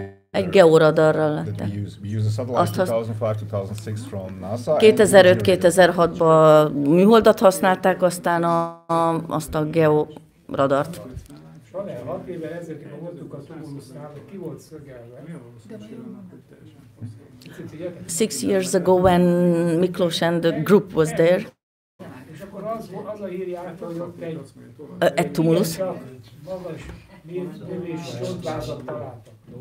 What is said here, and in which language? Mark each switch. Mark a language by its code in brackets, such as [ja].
[hu] Egy georadarral lettem. [en] We use a satellite 2005-2006 from NASA. [hu] 2005-2006-ban műholdat használták, aztán azt a georadart. Sanel, 6 évvel ezelőtt, amikor voltunk a tumulusnál, ki volt szögelve. [en] 6 years ago when Miklós and the group was there. [hu] És akkor az a hír járta, hogy ott egy tumulus. Magas növés csontvázat találtak.